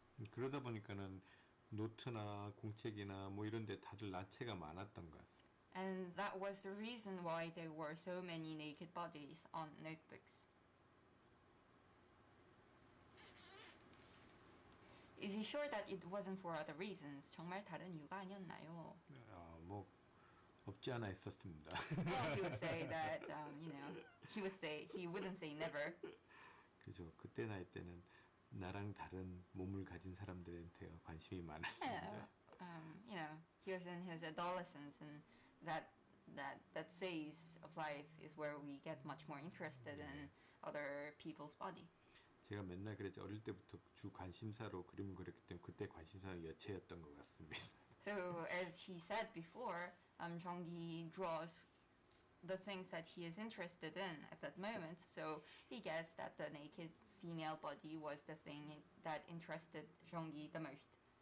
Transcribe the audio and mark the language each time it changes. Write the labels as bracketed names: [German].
[Korean] 그러다 보니까는 노트나 공책이나 뭐 이런 데 다들 나체가 많았던 것 같습니다. [English] And that was the reason why there were so many naked bodies on notebooks. Is he sure that it wasn't for other reasons? [Korean] 정말 다른 이유가 아니었나요? 뭐 없지 않아 있었습니다. [English] Well, he would say that, he wouldn't say never. 그죠. [Korean] 그때 나이 때는 나랑 다른 몸을 가진 사람들한테 관심이 많았습니다. [English] He was in his adolescence, and that phase of life is where we get much more interested in other people's body. [Korean] 제가 맨날 그랬죠. 어릴 때부터 주 관심사로 그림을 그렸기 때문에 그때 관심사는 여체였던 것 같습니다. [English] So as he said before, Zhongyi draws the things that he is interested in at that moment. So he guessed that the naked female body was the thing that interested Zhongyi the most.